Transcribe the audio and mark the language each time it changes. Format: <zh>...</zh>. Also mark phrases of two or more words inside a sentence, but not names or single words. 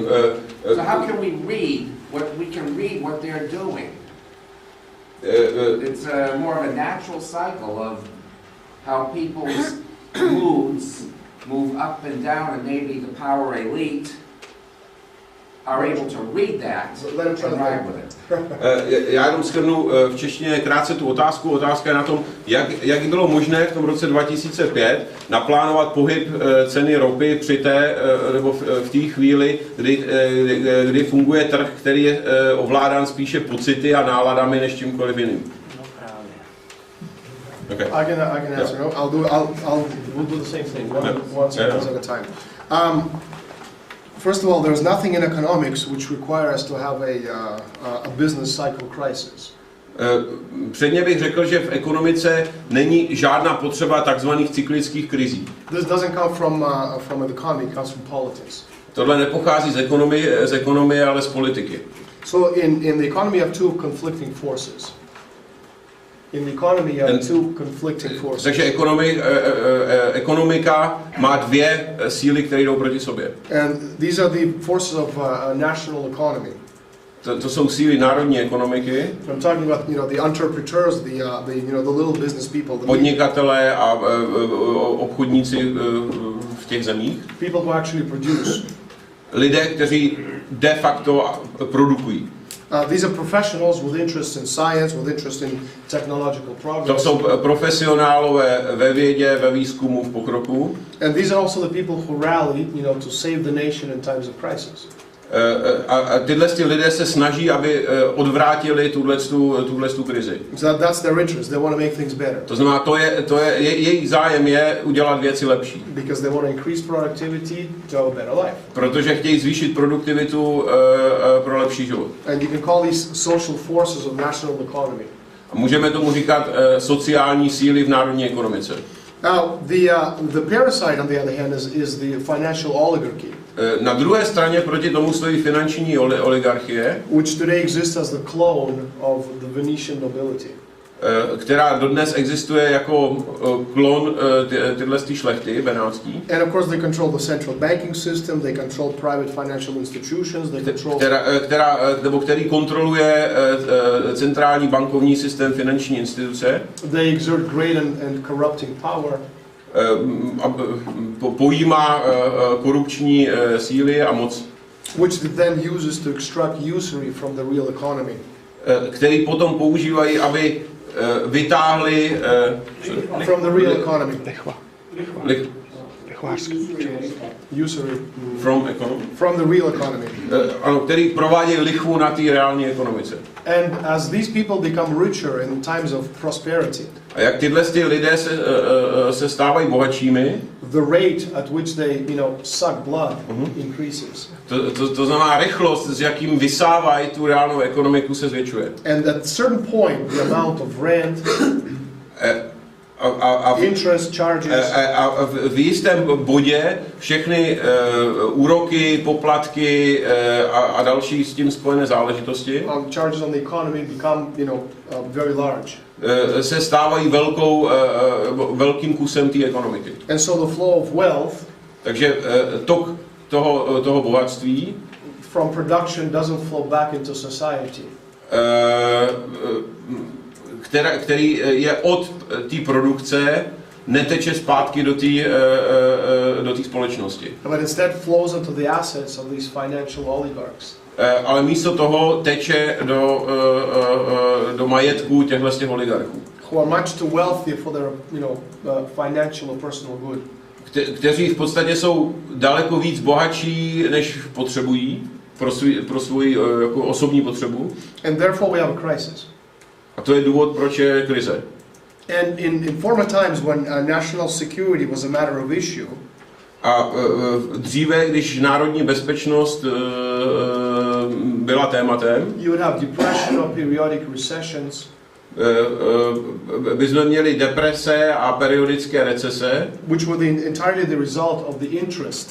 <en>So how can we read what they're doing? It's more of a natural cycle of how people's moods move up and down, and maybe the power elite are able to read that and ride with it.</en> <cs>Já jenom shrnu v češtině krátce tu otázku. Otázka je na tom, jak bylo možné v tom roce 2005 naplánovat pohyb ceny ropy při nebo v té chvíli, kdy funguje trh, který je ovládán spíše pocity a náladami než čímkoliv jiným.</cs> <en>Okay. I can answer. Yeah. No, we'll do the same thing. One sentence at a time. First of all, there's nothing in economics which requires us to have a business cycle crisis.</en> <cs>Předně bych řekl, že v ekonomice není žádná potřeba takzvaných cyklických krizí.</cs> <en>This doesn't come from the economy, it comes from politics.</en> <cs>Tohle nepochází z ekonomie, ale z politiky.</cs> <en>So in the economy you have two conflicting forces. In the economy you have two conflicting forces.</en> <cs>Takže ekonomika má dvě síly, které jdou proti sobě.</cs> <en>And these are the forces of a national economy.</en> <cs>To jsou síly národní ekonomiky.</cs> <en>I'm talking about, the entrepreneurs, the little business people,</en> <cs>Podnikatelé a obchodníci v těch zemích.</cs> <en>people who actually produce.</en> <cs>Lidé, kteří de facto produkují.</cs> <en>These are professionals with interest in science, with interest in technological</en> <cs>To</cs> <en>progress.</en> <cs>jsou profesionálové ve vědě, ve výzkumu, v pokroku.</cs> <en>And these are also the people who rally, to save the nation in times of crisis.</en> <cs>A tyhle lidé se snaží, aby odvrátili tuhletu krizi.</cs> <en>So that's their interest. They want to make things better.</en> <cs>To znamená, jejich zájem je udělat věci lepší.</cs> <en>Because they want to increase productivity to have a better life.</en> <cs>Protože chtějí zvýšit produktivitu pro lepší život.</cs> <en>And you can call these social forces of national economy.</en> <cs>A můžeme tomu říkat sociální síly v národní ekonomice.</cs> <en>Now, the parasite, on the other hand, is the financial oligarchy.</en> <cs>Na druhé straně proti tomu stojí finanční oligarchie,</cs> <en>Which today exists as the clone of the Venetian nobility.</en> <cs>která dodnes existuje jako klon tyhle šlechty benátský.</cs> <en>And of course they control the central banking system, they control private financial institutions, they control...</en> <cs>Který kontroluje centrální bankovní systém, finanční instituce.</cs> <en>They exert great and corrupting power.</en> <cs>Pojímá korupční síly a moc.</cs> <en>Which it then uses to extract usury from the real economy.</en> <cs>Který potom používají, aby vytáhli</cs> <en>from the real economy. Usury. From the real economy.</en> <cs>Ano, který provádějí lichvu na té reální ekonomice.</cs> <en>And as these people become richer in times of prosperity.</en> <cs>A jak tyhle lidé se stávají bohatšími,</cs> <en>the rate at which they, suck blood increases.</en> <cs>To znamená rychlost, s jakým vysávají tu reálnou ekonomiku, se zvětšuje.</cs> <en>And at a certain point, the amount of rent, interest charges,</en> <cs>a v jistém bodě všechny úroky, poplatky a další s tím spojené záležitosti</cs> <en>charges on the economy become, very large.</en> <cs>Se stávají velkým kusem té ekonomiky.</cs> <en>And so the flow of wealth,</en> <cs>takže tok toho bohatství</cs> <en>from production doesn't flow back into society.</en> <cs>Který je od té produkce, neteče zpátky do té společnosti.</cs> <en>But instead flows into the assets of these financial oligarchs.</en> <cs>Ale místo toho teče do majetku těch oligarchů.</cs> <en>Who are much too wealthy for their, financial or personal good.</en> <cs>Kteří v podstatě jsou daleko víc bohatší, než potřebují pro svou jako osobní potřebu.</cs> <en>And therefore we have a crisis.</en> <cs>A to je důvod, proč je krize.</cs> <en>And in former times when national security was a matter of issue,</en> <cs>a dříve, když národní bezpečnost byla tématem,</cs> <en>you would have depression or periodic recessions,</en> <cs>bychom měli deprese a periodické recese,</cs> <en>which were entirely the result of the interest,</en>